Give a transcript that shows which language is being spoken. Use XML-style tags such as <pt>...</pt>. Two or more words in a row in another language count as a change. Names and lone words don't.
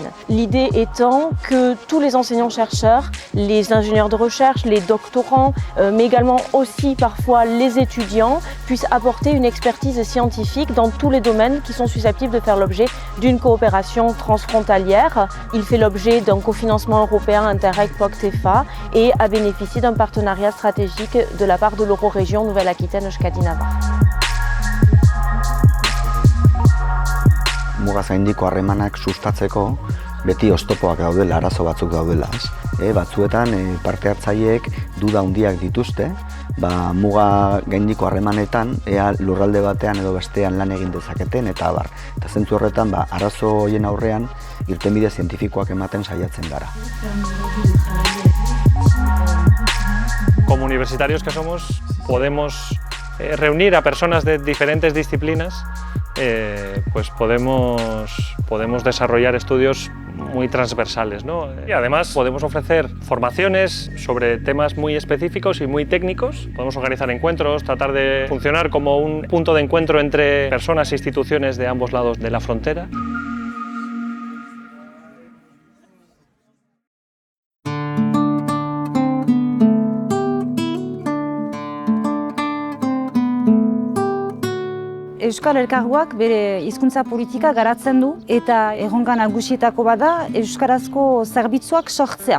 <fr>L'idée étant que tous les enseignants-chercheurs, les ingénieurs de recherche, les doctorants, mais également aussi parfois les étudiants puissent apporter une expertise scientifique dans tous les domaines qui sont susceptibles de faire l'objet d'une coopération transfrontalière. Il fait l'objet d'un cofinancement européen Interreg POC-TEFA et a bénéficié d'un partenariat stratégique de la part de l'Eurorégion Nouvelle-Aquitaine-Euskadi-Navarre.</fr> <eu>Muga zaindiko harremanak sustatzeko beti oztopoak daudela, arazo batzuk daudela. Batzuetan parte hartzaileek duda handiak dituzte, muga gaindiko harremanetan ea lurralde batean edo bestean lan egin dezaketen eta abar. Eta zentzu horretan arazo horien aurrean irtenbide zientifikoak ematen saiatzen gara.</eu> <es>Como universitarios que somos, podemos reunir a personas de diferentes disciplinas, pues podemos desarrollar estudios muy transversales, ¿no? Y además podemos ofrecer formaciones sobre temas muy específicos y muy técnicos. Podemos organizar encuentros, tratar de funcionar como un punto de encuentro entre personas e instituciones de ambos lados de la frontera.</es> <eu>Euskal Elkargoak bere hizkuntza politika garatzen du eta erronka nagusietako bada euskarazko zerbitzuak sortzea.</eu>